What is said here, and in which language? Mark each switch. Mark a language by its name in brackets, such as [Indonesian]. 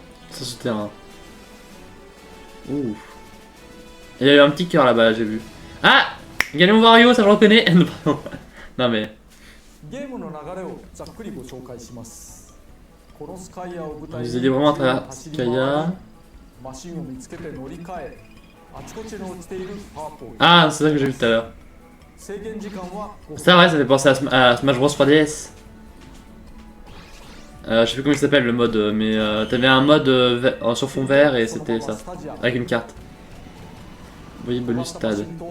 [French] Ça souterrain. Ouh. Il y a eu un petit cœur là-bas, j'ai vu. Ah! Galion Wario, ça je reconnais. Non, pardon. Non mais. [Japanese] ゲームの流れをざっくりご紹介します。このスカイアを舞台に [French] Vous allez vraiment à travers Skya. [Japanese] マシンを見つけて乗り換え、あちこちに落ちているパワーポイント。 [French] Ah, c'est ça que j'ai vu tout à l'heure. [Japanese] 制限時間は [French] Ça, ouais, ça fait penser à Smash Bros 3DS. Je sais plus comment il s'appelle le mode, mais t'avais un mode sur fond vert et c'était ça. Avec une carte. Vous voyez, bonus stade.